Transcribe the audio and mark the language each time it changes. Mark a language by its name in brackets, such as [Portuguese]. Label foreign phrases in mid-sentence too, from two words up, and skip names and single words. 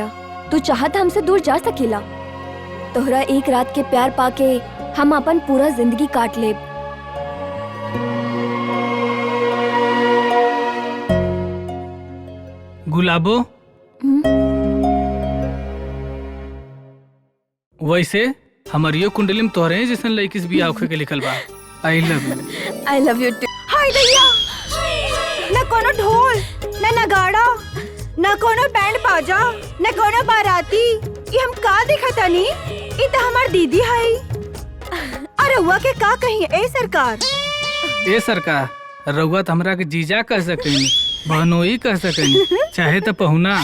[Bhojpuri] तू चाहत हमसे दूर जा सकेला। तोहरा एक रात के प्यार पाके हम अपन पूरा जिंदगी काट लेब। गुलाबो, वैसे हमारियो कुंडली में तोहरे जैसन लड़की से बियाह होखे के लिखल बा। [English] I love you. I love you too. [Bhojpuri] हाय दैया, न कोनो ढोल, न नगाड़ा, न कोनो बैंड बाजा, न कोनो बाराती। ये हम का देखा तनी? ये तो हमार दीदी है। अरे हुआ के का कही ए सरकार? ए सरकार, रउआ तो हमरा के जीजा कह सकेनी, बहनोई कह सकेनी, चाहे तो पहुना।